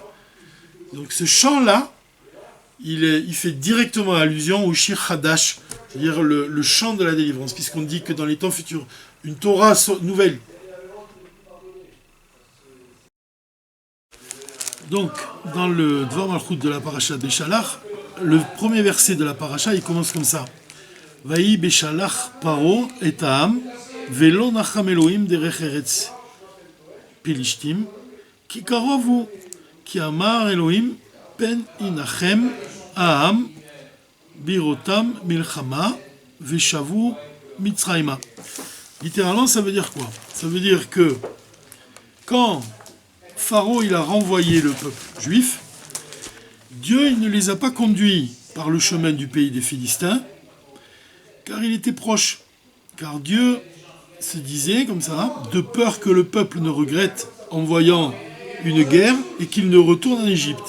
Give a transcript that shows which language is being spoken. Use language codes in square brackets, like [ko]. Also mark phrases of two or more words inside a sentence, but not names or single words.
[fr] Donc ce chant-là, il fait directement allusion au [he] Shir Hadash, [fr] c'est-à-dire le chant de la délivrance, puisqu'on dit que dans les temps futurs, une Torah nouvelle. Donc, dans le Dvar Malchut de la paracha Béchalach, le premier verset de la paracha, il commence comme ça. [he] ויהי בשלח פרעה את העם, ולא נחם אלהים דרך ארץ פלשתים, כי קרוב, כי אמר אלהים, פן ינחם העם, בראתם מלחמה, ושבו מצרימה. [fr] Littéralement, ça veut dire quoi? Ça veut dire que quand Pharaon il a renvoyé le peuple juif, Dieu il ne les a pas conduits par le chemin du pays des Philistins, car il était proche. Car Dieu se disait comme ça, de peur que le peuple ne regrette en voyant une guerre et qu'il ne retourne en Égypte.